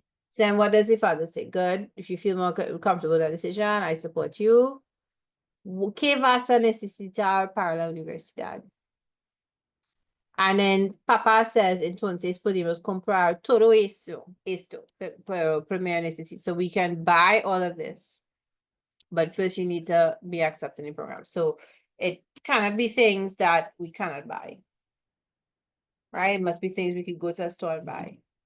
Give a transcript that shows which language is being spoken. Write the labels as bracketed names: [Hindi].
[English] So then what does the father say? Good. If you feel more comfortable with that decision, I support you. [Spanish] ¿Qué vas a necesitar para la universidad? [English] And then Papa says, [Spanish] entonces podemos comprar todo esto, pero primero necesito. [English] So we can buy all of this, but first you need to be accepted in the program. So it cannot be things that we cannot buy, right? It must be things we could go to a store and buy.